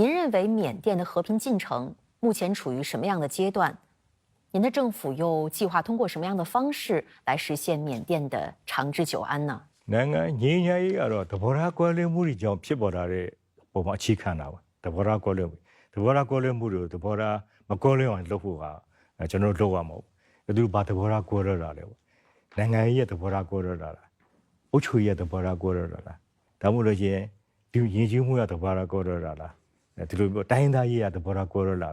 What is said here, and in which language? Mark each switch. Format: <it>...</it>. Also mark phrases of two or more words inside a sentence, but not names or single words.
<zh>认为缅甸的和平进程目前处于什么样的阶段？您的政府又计划通过什么样的方式来实现缅甸的长治久安呢？</zh> <my>နိုင်ငံငြိမ်းချမ်းရေးကတော့သဘောထားကွဲလွဲမှုတွေကြောင့်ဖြစ်ပေါ်လာတဲ့ပုံမှာအခြေခံတာပါသဘောထားကွဲလွဲမှုတွေသဘောထားမကွဲလွဲအောင်လုပ်ဖို့ကကျွန်တော်တို့လုပ်ရမှာပေါ့သူဘာသဘောထားကွဲလွဲတာလဲပေါ့နိုင်ငံရေး ရဲ့သဘောထားကွဲလွဲတာလားအုပ်ချုပ်ရေးရဲ့သဘောထားကွဲလွဲတာလားဒါမှမဟုတ်လို့ချင်းဒီယဉ်ကျေးမှုရဲ့သဘောထားကွဲလွဲတာလားဒီလိုမျိုးတိုင်းသားရေးရဲ့သဘောထားကွဲလွဲလာ</my>